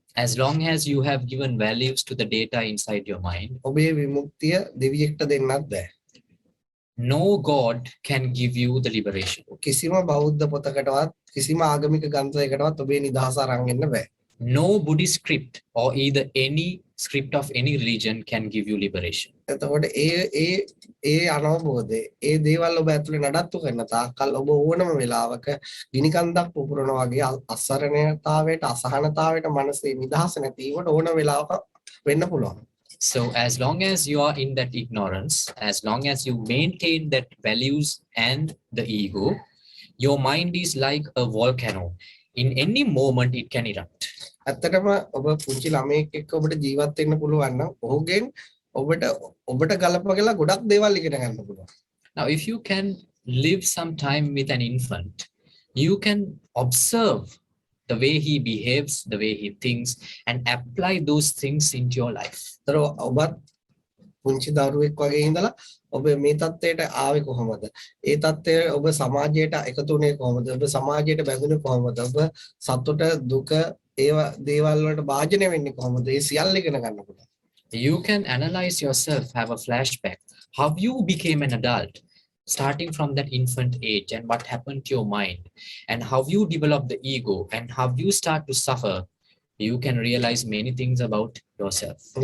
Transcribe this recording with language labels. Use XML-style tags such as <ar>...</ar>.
<en>as long as you have given values to the data inside your mind,</en> <si>ඔබේ විමුක්තිය දෙවියෙක්ට දෙන්නත් බෑ.</si> <en>no God can give you the liberation.</en> <si>කිසිම බෞද්ධ පොතකටවත් කිසිම ආගමික ග්‍රන්ථයකටවත් ඔබේ නිදහස අරන් එන්න බෑ.</si> <en>No Buddhist script or either any script of any religion can give you liberation.</en> <si>එතකොට ඒ අනවබෝධය ඒ දේවල් ඔබ ඇතුලේ නඩත්තු කරන තාක්කල් ඔබ ඕනම වෙලාවක ගිනිකන්දක් පුපුරන වගේ අසරණතාවයට අසහනතාවයට මනසේ නිදහස නැතිවට ඕන වෙලාවක වෙන්න පුළුවන්.</si> <en>So as long as you are in that ignorance, as long as you maintain that values and the ego, your mind is like a volcano. In any moment it can erupt.</en> <si>ඇත්තටම ඔබ පුංචි ළමයෙක් එක්ක ඔබට ජීවත් වෙන්න පුළුවන් නම් ඔහුගෙන් ඔබට ගලපගලා ගොඩක් දේවල් ඉගෙන ගන්න පුළුවන්.</si> <en>Now if you can live some time with an infant, you can observe the way he behaves, the way he thinks, and apply those things into your life.</en> <si>ඒතර ඔබත් පුංචි දරුවෙක් වගේ ඉඳලා ඔබ මේ தත්ත්වයට ආවේ කොහොමද? ඒ தත්ත්වය ඔබ සමාජයට එකතු වුණේ කොහොමද? ඔබ සමාජයට බැඳුනේ කොහොමද? ඔබ සතුට දුක ඒවා දේවල් වලට භාජනය වෙන්නේ කොහොමද? ඒ සියල්ල ඉගෙන ගන්න පුළුවන්.</si> <en>You can analyze yourself, have a flashback, how you became an adult, starting from that infant age, and what happened to your mind, and how you develop the ego, and how you start to suffer. You can realize many things about yourself.</en>